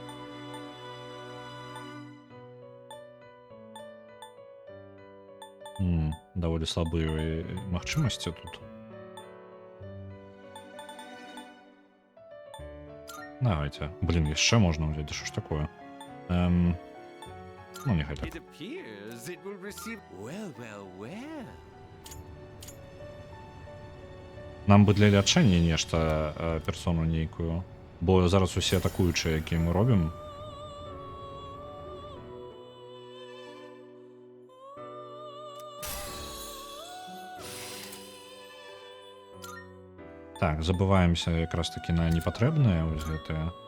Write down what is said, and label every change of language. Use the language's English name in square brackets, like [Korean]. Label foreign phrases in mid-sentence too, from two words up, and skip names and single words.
[Belarusian] Даволі слабыя магчымасці тут. Давайте. Блин, яшчэ можна ўзяць, да што ж такое? Ну, няхай так. [English] It appears it will receive well. [Belarusian] Нам бы для лячэння нешта персону нейкую. Бо зараз усе атакуючыя, якія мы робім. Так, забываемся якраз таки на непатрэбныя вось гэтыя.